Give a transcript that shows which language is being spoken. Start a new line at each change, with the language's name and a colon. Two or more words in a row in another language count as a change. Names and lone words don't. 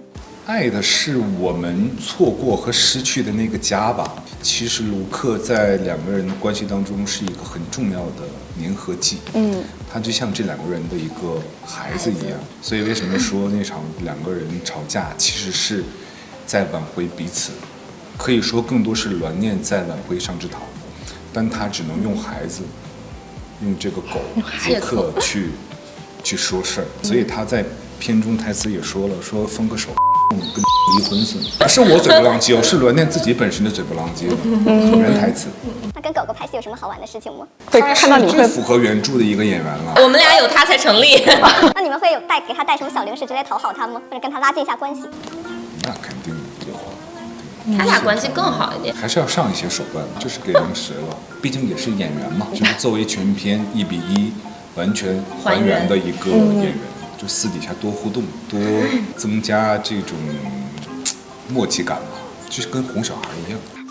Chinese: 愛的是我們錯過和失去的那個家吧。其實盧克在兩個人的關係當中是一個很重要的粘合劑。他就像這兩個人的一個孩子一樣。所以為什麼說那場兩個人吵架，其實是在挽回彼此。可以說更多是欒念在挽回上枝桃，但他只能用孩子，用這個狗盧克去說事兒。所以他在片中台詞也說了，說分個手跟離婚似的。是我嘴不浪跡哦，是欒念自己本身的嘴不浪跡的原台詞。那跟狗狗拍戲有什麼好玩的事情嗎？會看到你最符合原著的一個演員了。我們倆有他才成立。那你們會有給他帶什麼小零食之類討好他嗎？或者跟他拉近一下關係？那肯定有。他倆關係更好一點。還是要上一些手段，就是給零食了。畢竟也是演員嘛，就是作為全片1:1完全還原的一個演員。就私底下多互動，多增加這種默契感嘛，就是跟哄小孩一樣。